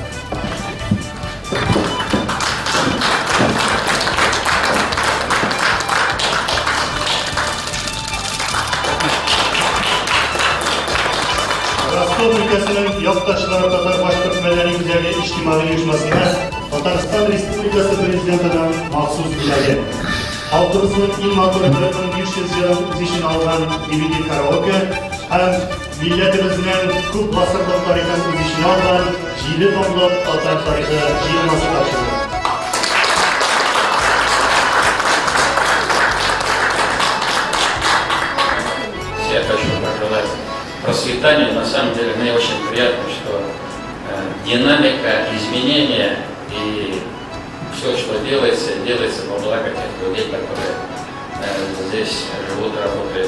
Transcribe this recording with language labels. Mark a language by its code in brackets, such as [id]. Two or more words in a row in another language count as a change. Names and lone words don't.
[tt] Ростов өлкәсенең якташлар татар-башкорт мәдәни үзәге иҗтимагый оешмасына Татарстан Республикасы Президентының махсус бүләге. Халкыбызның иң матур 1500 елын үз иченә алган DVD караоке һәм милләтебезнең күп гасырлык тарихын үз иченә алган җиле томлык татар тарихы җыелмасы тапшырылды. [ru] Я хочу пожелать процветания. На самом деле мне очень приятно, что динамика изменения и все, что делается во благо тех людей, которые здесь живут, работают.